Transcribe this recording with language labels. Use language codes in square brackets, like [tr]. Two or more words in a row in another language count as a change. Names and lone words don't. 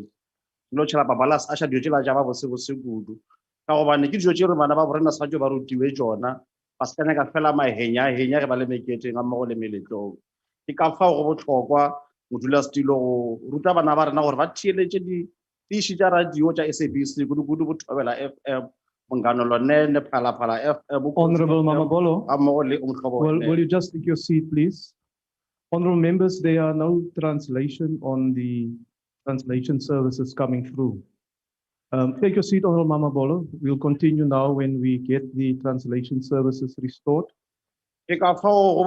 [nso] Lo tšhela babalas acha dijo tšela ja ba bose kudu ka gobane ke dijo tše re bana ba borena sa tšo ba rutiwe tšona ba se ka nyaka fela mahenya ge ba le meketeng ga mmogo le meletlong. Ke ka fao go bohlokwa modulasetulo go ruta bana ba rena gore ba theeletše diši tša radio tša SABC kudu-kudu Bothobela FM Mongano Lonene Phalaphala FM. [en] Honorable Mamabolo, [nso] ga mmogo le Umhlobo [en] will you just take your seat, please? Honorable members, there are no translation on the translation services coming through. Take your seat, Honorable Mamabolo. We'll continue now when we get the translation services restored. Honorable